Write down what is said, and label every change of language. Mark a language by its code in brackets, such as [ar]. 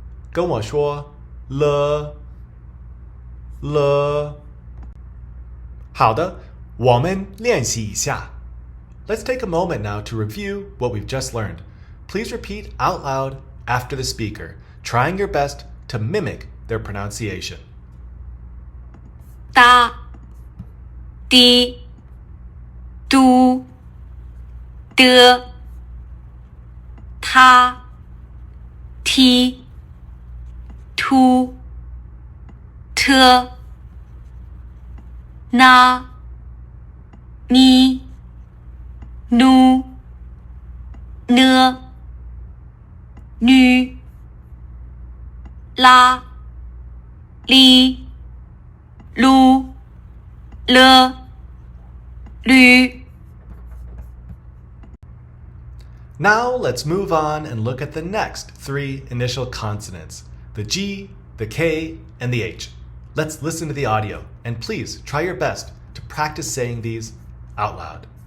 [zh] 跟我说了了. 好的，我们练习一下. [en] Let's take a moment now to review what we've just learned. Please repeat out loud after the speaker, trying your best to mimic their pronunciation. [zh] 哒滴嘟的他踢突特那你nu呢女啦哩噜了驴. [en] Now let's move on and look at the next 3 initial consonants, the G, the K, and the H. Let's listen to the audio, and please try your best to practice saying these out loud.